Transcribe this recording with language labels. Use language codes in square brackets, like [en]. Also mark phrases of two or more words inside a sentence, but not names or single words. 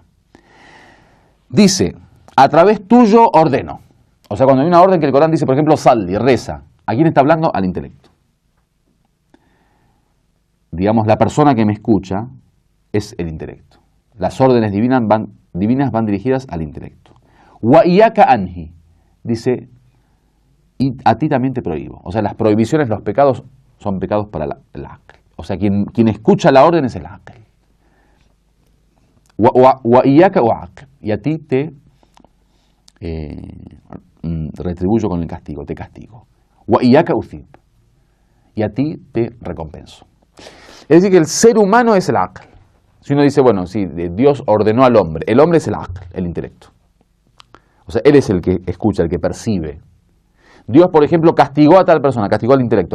[es] Dice, a través tuyo ordeno. O sea, cuando hay una orden que el Corán dice, por ejemplo, salli, reza, ¿a quién está hablando? Al intelecto. Digamos, la persona que me escucha es el intelecto. Las órdenes divinas van dirigidas al intelecto. [ar] وإياك أنهى, [es] dice, y a ti también te prohíbo. O sea, las prohibiciones, los pecados, son pecados para el aql. O sea, quien escucha la orden es el aql. [ar] وإياك أعاقب, [es] y a ti te retribuyo con el castigo, te castigo. [ar] وإياك أثيب, [es] y a ti te recompenso. Es decir, que el ser humano es el aql. Si uno dice, bueno, sí, Dios ordenó al hombre, el hombre es el aql, el intelecto. O sea, él es el que escucha, el que percibe. Dios, por ejemplo, castigó a tal persona, castigó al intelecto.